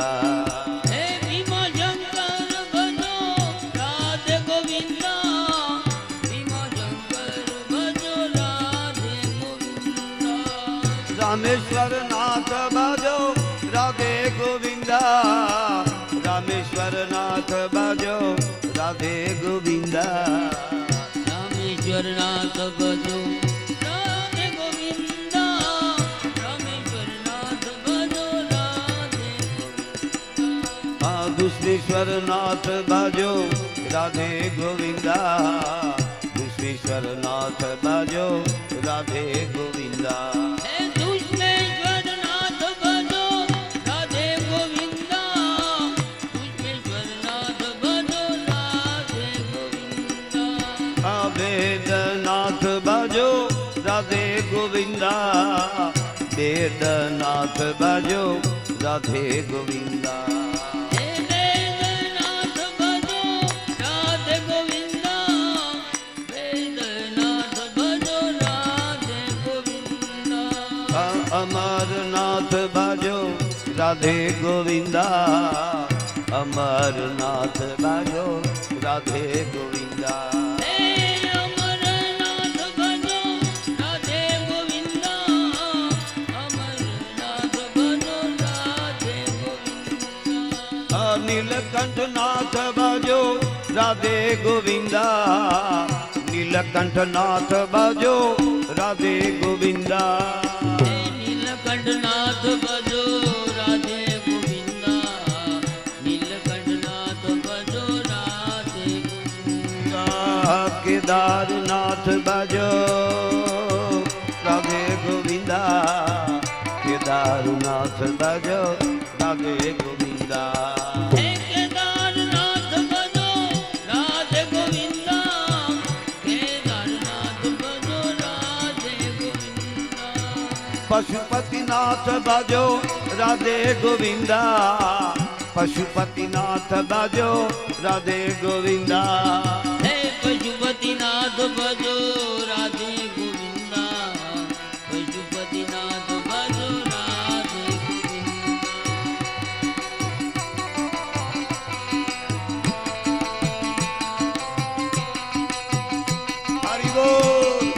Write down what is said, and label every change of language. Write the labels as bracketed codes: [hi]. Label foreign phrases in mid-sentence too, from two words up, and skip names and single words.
[gu] હે ભીમાશંકર ભજો રાધે ગોવિંદા ભીમાશંકર ભજો રાધે ગોવિંદા [hi] रामेश्वर नाथ भजो राधे गोविंदा रामेश्वर नाथ भजो राधे गोविंदा [gu] રામેશ્વર નાથ ભજો રાધે ગોવિંદા રામેશ્વર નાથ ભજો રાધે ગોવિંદા [hi] दुष्मेश्वर नाथ भजो राधे गोविंदा दुष्मेश्वर नाथ भजो राधे गोविंदा [gu] હે દુષ્મેશ્વર નાથ ભજો રાધે ગોવિંદા દુષ્મેશ્વર નાથ ભજો રાધે ગોવિંદા [hi] वेदनाथ भजो राधे गोविंदा वेदनाथ भजो राधे गोविंदा [gu] હે વેદનાથ ભજો રાધે ગોવિંદા વેદનાથ ભજો રાધે ગોવિંદા [hi] अमरनाथ भजो राधे गोविंदा अमरनाथ भजो राधे गोविंदा [gu] હે અમરનાથ ભજો રાધે ગોવિંદા અમરનાથ ભજો રાધે ગોવિંદા [hi] नीलकंठ नाथ भजो राधे गोविंदा नीलकंठ नाथ भजो राधे गोविंदा [gu] હે નીલકંઠનાથ ભજો રાધે ગોવિંદા નીલકંઠનાથ ભજો રાધે ગોવિંદા [hi] केदारनाथ भजो राधे गोविंदा केदारनाथ भजो राधे गोविंदा [gu] હે કેદારનાથ ભજો રાધે ગોવિંદા કેદારનાથ ભજો રાધે ગોવિંદા [hi] पशुपतिनाथ भजो राधे गोविंदा पशुपतिनाथ भजो राधे गोविंदा [gu] હે પશુપતિનાથ ભજો રાધે ગોવિંદા પશુપતિનાથ ભજો રાધે ગોવિંદા [hi] हरि बोल